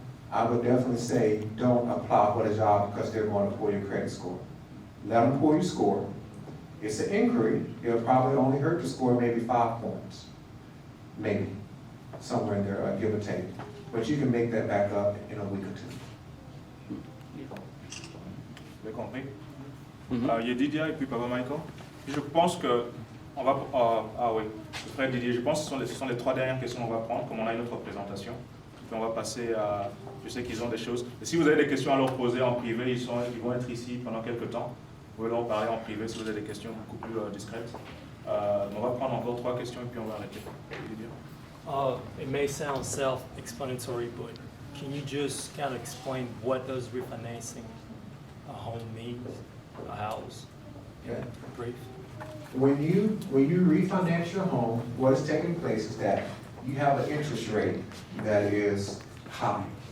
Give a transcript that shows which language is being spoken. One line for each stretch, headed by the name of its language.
English: I would definitely say don't apply for the job because they're going to pull your credit score. Let them pull your score. It's an inquiry. It'll probably only hurt the score maybe 5 points. Maybe. Somewhere in there, give or take. But you can make that back up in a week or two.
French: Vous avez compris? Il y a Didier et puis Papa Michael. Je pense que on va... oui, frère Didier, je pense que ce sont les 3 dernières questions qu'on va prendre, comme on a une autre présentation. Puis on va passer à... Je sais qu'ils ont des choses. Et si vous avez des questions à leur poser en privé, ils vont être ici pendant quelques temps. Vous pouvez leur parler en privé si vous avez des questions beaucoup plus discrètes. On va prendre encore 3 questions et puis on va arrêter.
English: It may sound self-explanatory, but can you just kind of explain what does refinancing a home mean, a house? Okay. Brief. When you refinance your home, what is taking place is that you have an interest rate that is high.